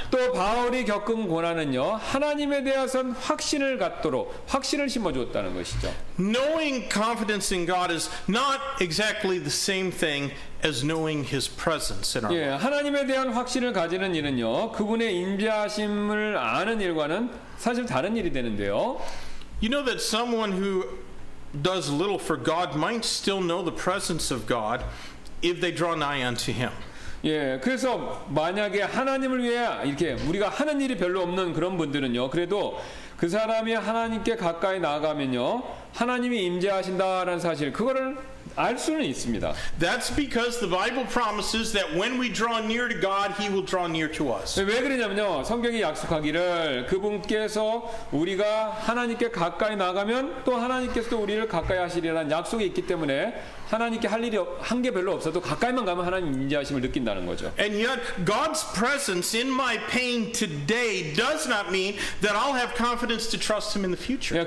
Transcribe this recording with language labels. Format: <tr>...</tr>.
<ko>또 바울이 겪은 고난은요 하나님에 대해서는 확신을 갖도록 확신을 심어 주었다는 것이죠.</ko> <en>Knowing confidence in God is not exactly the same thing as knowing his presence in our 예, life.</en> <ko>하나님에 대한 확신을 가지는 일은요 그분의 임재하심을 아는 일과는 사실 다른 일이 되는데요.</ko> <en>You know that someone who does little for God might still know the presence of God if they draw nigh unto him.</en> <ko>예, 그래서 만약에 하나님을 위해 이렇게 우리가 하는 일이 별로 없는 그런 분들은요, 그래도 그 사람이 하나님께 가까이 나아가면요, 하나님이 임재하신다라는 사실, 그거를 알 수는 있습니다.</ko> <en>That's because the Bible promises that when we draw near to God, He will draw near to us.</en> <ko>왜 그러냐면요, 성경이 약속하기를 그분께서 우리가 하나님께 가까이 나가면 또 하나님께서도 우리를 가까이 하시리라는 약속이 있기 때문에 하나님께 할 일이 한 게 별로 없어도 가까이만 가면 하나님 임재하심을 느낀다는 거죠.</ko> <en>And yet, God's presence in my pain today does not mean that I'll have confidence to trust Him in the future.</en>